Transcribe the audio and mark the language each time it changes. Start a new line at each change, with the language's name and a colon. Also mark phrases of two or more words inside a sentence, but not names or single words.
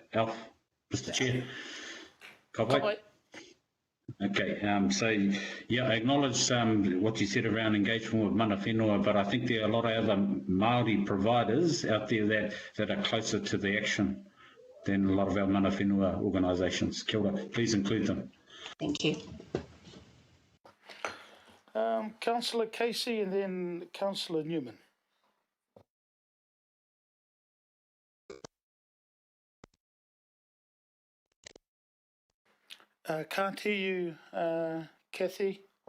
English: Alf. Mr. Chair. Kapai. Okay, so yeah, I acknowledge what you said around engagement with
Māori: Mana Whenua,
English: but I think there are a lot of other Māori providers out there that are closer to the action than a lot of our
Māori: Mana Whenua
English: organisations.
Māori: Kia ora,
English: please include them. Thank you. Councillor Casey and then Councillor Newman. Can't hear you, Kathy.